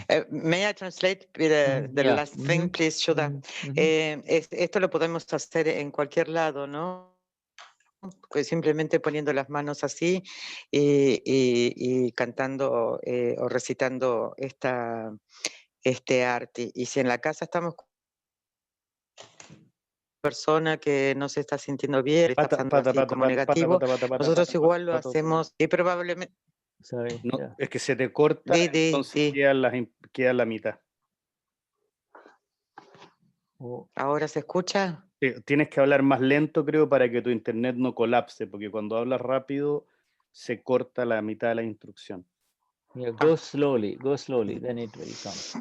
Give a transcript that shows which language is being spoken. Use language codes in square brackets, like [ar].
[en] May I translate the last thing, please, Shuddha? [es] Esto lo podemos hacer en cualquier lado, ¿no? Pues simplemente poniendo las manos así y cantando o recitando este arte. Y si en la casa estamos con una persona que no se está sintiendo bien, está pasando así como negativo, nosotros igual lo hacemos y probablemente... No, es que se te corta, entonces queda la mitad. ¿Ahora se escucha? Tienes que hablar más lento, creo, para que tu internet no colapse, porque cuando hablas rápido se corta la mitad de la instrucción. [en] Yeah, go slowly, then it will come.